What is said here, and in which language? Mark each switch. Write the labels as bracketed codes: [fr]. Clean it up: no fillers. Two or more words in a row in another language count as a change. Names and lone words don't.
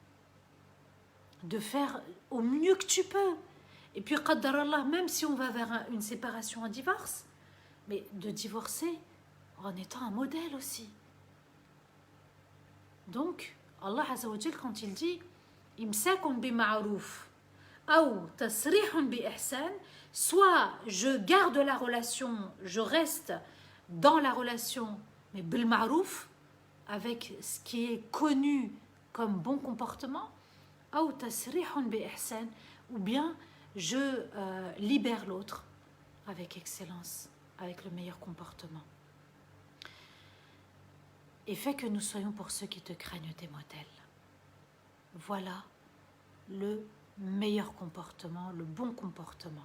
[fr] De faire au mieux que tu peux. Et puis, [ar] قدر الله, [fr] même si on va vers une séparation, un divorce, mais de divorcer en étant un modèle aussi. Donc, [ar] الله عز وجل, [fr] quand il dit « [ar] إمساك بمعروف [fr] » ou « [ar] تسريح بإحسان [fr] » soit je garde la relation, je reste dans la relation, mais [ar] بالمعروف, [fr] avec ce qui est connu comme bon comportement, ou [ar] تسريح بإحسان, [fr] ou bien je libère l'autre avec excellence, avec le meilleur comportement. Et fais que nous soyons pour ceux qui te craignent des modèles. Voilà le meilleur comportement, le bon comportement.